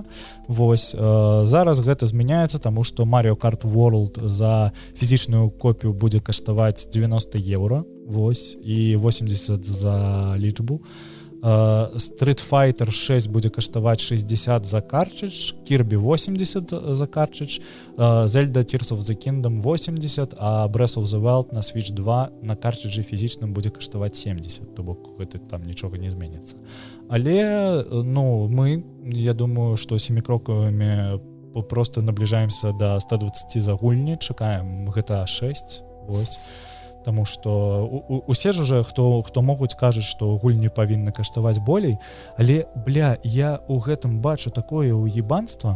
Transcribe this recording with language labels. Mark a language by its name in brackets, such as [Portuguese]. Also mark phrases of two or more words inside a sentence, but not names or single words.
[Belarusian] Вось, зараз гэта змяняецца, таму што Mario Kart World за фізічную копію будзе каштаваць 90 евро, вось, і 80 за лічбу. Street Fighter 6 будзе каштаваць 60 за картридж, Kirby 80 за картридж, Zelda Tears of the Kingdom 80, а Breath of the Wild на Switch 2 на картридже фізічным будзе каштаваць 70, то бок гэта там нічога не зменіцца. Але, ну, мы, я думаю, што семікрокавымі просто набліжаемся до 120 за гульні, чакаем GTA 6, вось. Таму што усе ж уже, хто могуць, кажуць, што гульні павінны каштаваць болей, але, бля, я ў гэтым бачу такое уебанства.